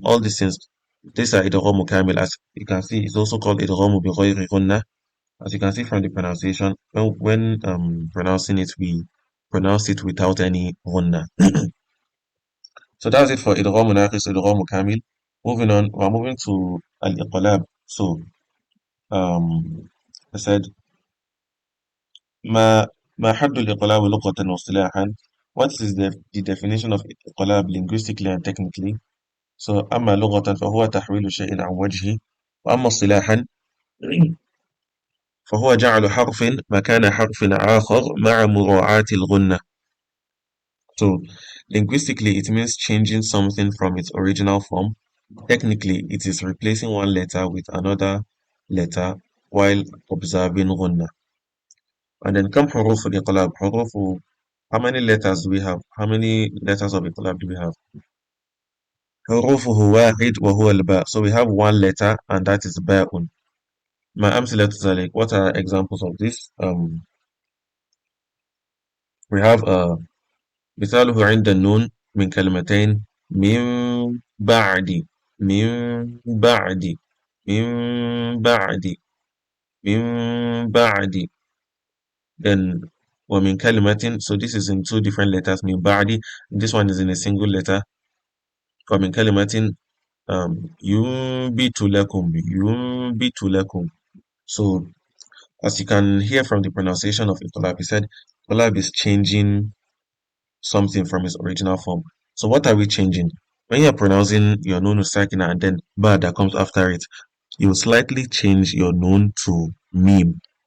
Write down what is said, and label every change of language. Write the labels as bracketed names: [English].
[English] All these things, these are idgham kamil. As you can see, it's also called idgham بغير غنة. As you can see from the pronunciation, when pronouncing it, we pronounce it without any غنة. So that's it for idgham naqis, idgham kamil. Moving on, we're moving to al-iqlab. So I said [Arabic] ما حد الإقلاب لغة واصطلاحا. [English] What is the definition of إقلاب linguistically and technically? [Arabic] So أما لغة فهو تحويل شيء عن وجهه، وأما اصطلاحا فهو جعل حرف مكان حرف آخر مع مراعاة الغنة. [English] So linguistically it means changing something from its original form. Technically it is replacing one letter with another letter while observing غنة. And then come حروف الإقلاب. How many letters do we have? How many letters of iqlab do we have? [Arabic] حروفه واحد وهو الباء. [English] So we have one letter and that is باء. [Arabic] ما أمثلة ذلك? [English] What are examples of this? We have [Arabic] مثاله عند النون من كلمتين من بعد من بعد من بعد من بعد. [English] Then [Arabic] ومن كلمة, [English] so this is in two different letters. [Arabic] من بعد, [English] this one is in a single letter. [Arabic] ومن كلمة ينبت لكم ينبت لكم. [English] So as you can hear from the pronunciation of Iqlab, he said Iqlab is changing something from its original form. So what are we changing? When you're pronouncing your noon sakina and then ba that comes after it, you will slightly change your noon to meme.